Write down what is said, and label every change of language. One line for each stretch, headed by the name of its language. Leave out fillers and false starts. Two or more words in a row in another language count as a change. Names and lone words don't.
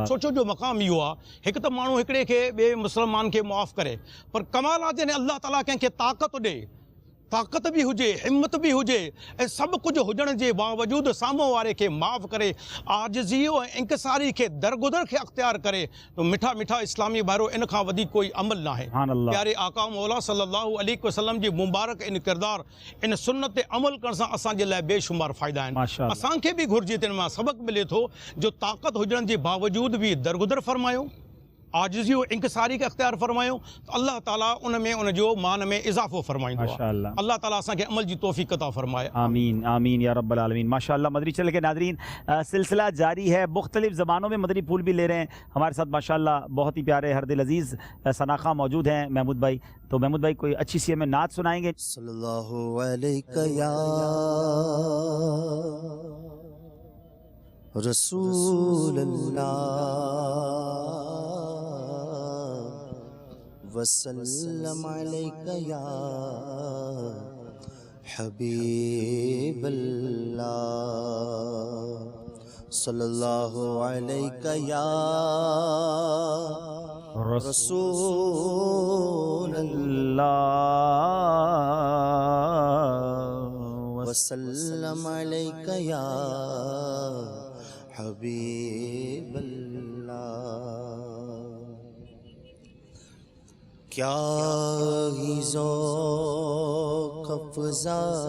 Sindhi: सोचो जो मक़ाम इहो आहे, हिकु त माण्हू हिकिड़े खे ॿिए मुस्लमान खे मुआफ़ करे, पर कमाल आहे जॾहिं अल्लाह ताला कंहिंखे ताक़त ॾे, ताक़त बि हुजे, हिम्मत बि हुजे, ऐं सभु कुझु हुजण जे बावजूदु साम्हूं वारे खे माफ़ करे, आजिज़ी ऐं इंकिसारी खे दरगुदर खे अख़्तियार करे, त मिठा मिठा इस्लामी भाइरो इन खां वधीक कोई अमल न आहे. प्यारे आका मौला
Arabic: صلى الله عليه وسلم
Sindhi: जी मुबारक इन किरदार, इन सुन्नत ते अमल करण सां असांजे लाइ बेशुमार फ़ाइदा आहिनि. असांखे बि घुरिजे, तिन मां सबक़ मिले थो जो ताक़त हुजण जे बावजूदु बि दरगुदर फ़रमायूं, आजिज़ी और इंकिसारी के अख्तियार फरमायो, तो अल्लाह ताला उन में उन जो मान में इजाफ़ो फरमाइंदो. माशाअल्लाह. अल्लाह ताला असांखे अमल जी तौफ़ीक़ अता फरमाए.
Arabic: آمين آمين يا رب العالمين. ما شاء الله.
Urdu: مدنی چینل کے ناظرین، سلسلہ جاری ہے، مختلف زبانوں میں مدنی پھول بھی لے رہے ہیں. ہمارے ساتھ ماشاءاللہ بہت ہی پیارے ہر دل عزیز ثناخواں موجود ہیں، محمود بھائی. تو محمود بھائی کوئی اچھی سی ہمیں نعت سنائیں گے?
Arabic: صلى الله عليك يا رسول الله وسلم عليك يا حبيب الله صلى الله عليك يا رسول اللہ وسلم علیک یا حبیب اللہ
Urdu: کیا ہی ذوق افزا